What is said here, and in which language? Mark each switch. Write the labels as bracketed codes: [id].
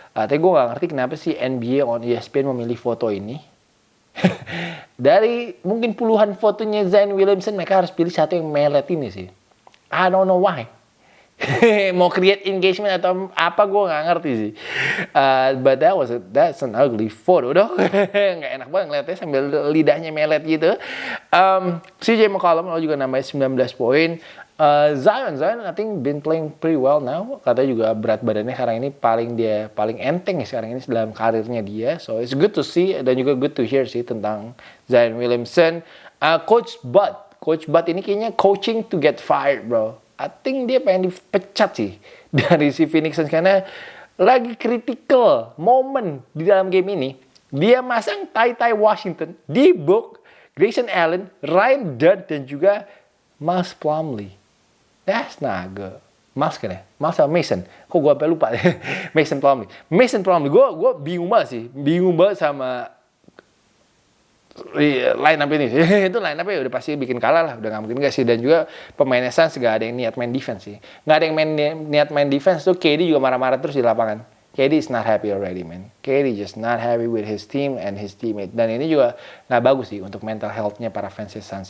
[id] Tapi gue nggak ngerti kenapa sih NBA on ESPN memilih foto ini. Dari mungkin puluhan fotonya Zion Williamson, mereka harus pilih satu yang melet ini sih. [en] I don't know why. [id] Mau create engagement atau apa gue nggak ngerti sih. [en] But that's an ugly photo [id] dong. Nggak enak banget ngeliatnya sambil lidahnya melet gitu. CJ McCollum juga nambahin 19 poin. [en] Zion I think been playing pretty well now. [id] Katanya juga berat badannya sekarang ini paling enteng sekarang ini dalam karirnya dia. [en] So it's good to see [id] dan juga [en] good to hear sih tentang Zion Williamson. Coach Bud [id] ini kayaknya [en] coaching to get fired, bro. [id] I think dia pengen dipecat sih dari si Phoenix Suns karena lagi [en] critical moment [id] di dalam game ini. Dia masang Ty Washington, D-Book, Grayson Allen, Ryan Dunn, dan juga Miles Plumlee. [en] That's not good. [id] Miles kan ya? Miles sama Mason. Kok gue sampai lupa deh. Mason Plumlee. Gue bingung banget sih. Bingung banget sama line up ini. Itu line up ya udah pasti bikin kalah lah. Udah gak mungkin gak sih. Dan juga pemainnya Suns gak ada yang niat main defense sih. Gak ada yang niat main defense tuh. KD juga marah-marah terus di lapangan. [en] KD is not happy already, man. KD just not happy with his team and his teammate. [id] Dan ini juga gak bagus sih untuk mental health-nya para fans Suns.